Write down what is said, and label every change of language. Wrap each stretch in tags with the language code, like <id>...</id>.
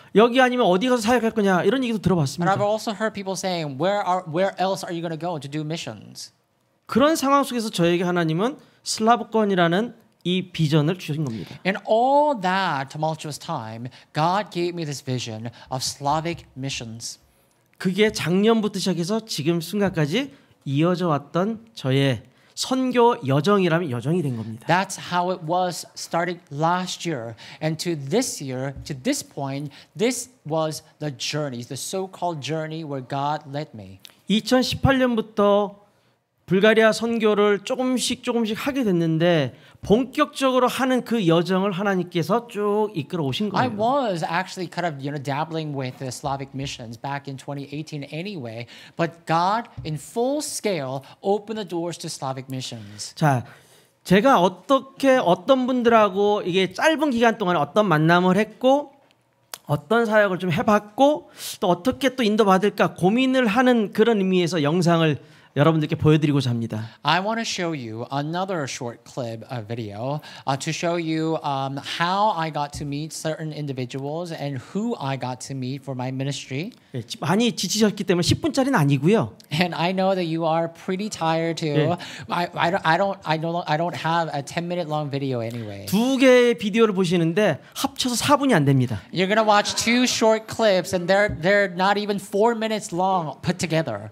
<ko>여기 아니면 어디 가서 사역할 거냐 이런 얘기도</ko> <en>And</en> <ko>들어봤습니다.</ko> <en>I've also heard people saying, "Where else are you going to go to do missions?"</en> <ko>그런 상황 속에서 저에게 하나님은 슬라브권이라는 이 비전을 주신 겁니다.</ko> <en>In all that tumultuous time, God gave me this vision of Slavic missions.</en> <ko>그게 작년부터 시작해서 지금 순간까지 이어져 왔던 저의 선교 여정이라면 여정이 된 겁니다.</ko> <en>That's how it was started last year. And to this year, to this point, this was the journey, the so-called journey where God led me.</en> <ko>2018년부터 불가리아 선교를 조금씩 하게 됐는데 본격적으로 하는 그 여정을 하나님께서 쭉 이끌어 오신</ko> <en>I</en> <ko>거예요.</ko> <en>was actually kind of, dabbling with the Slavic missions back in 2018 anyway, but God in full scale opened the doors to Slavic missions.</en> <ko>자, 제가 어떻게 어떤 분들하고 이게 짧은 기간 동안에 어떤 만남을 했고 어떤 사역을 좀 해봤고 또 어떻게 또 인도받을까 고민을 하는 그런 의미에서 영상을 여러분들께 보여드리고자 합니다.</ko> <en>I want to show you another short clip video to show you how I got to meet certain individuals and who I got to meet for my ministry.</en> <ko>예, 많이 지치셨기 때문에 10분짜리는 아니고요.</ko> <en>And I know that you are pretty tired too. I don't have a 10-minute long video anyway.</en> <ko>두 개의 비디오를 보시는데 합쳐서 4분이 안 됩니다.</ko> <en>You're gonna watch two short clips, and they're not even 4 minutes long put together.</en>